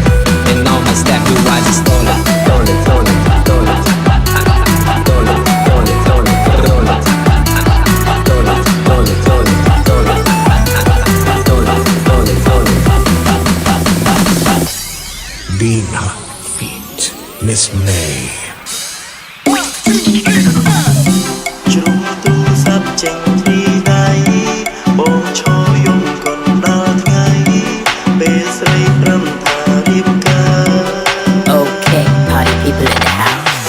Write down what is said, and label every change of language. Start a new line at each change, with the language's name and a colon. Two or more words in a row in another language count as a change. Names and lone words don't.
English: And all my staff we watch it, stole it, stole it, stole it, stole it. Dina feat Miss May
Khmer: ជ្រុំទូរស័ព្ទចេញពីដៃបងឈរយំកុំដល់ថ្ងៃពេលស្រីព្រមថារៀបការ
English: Okay, party people in the house.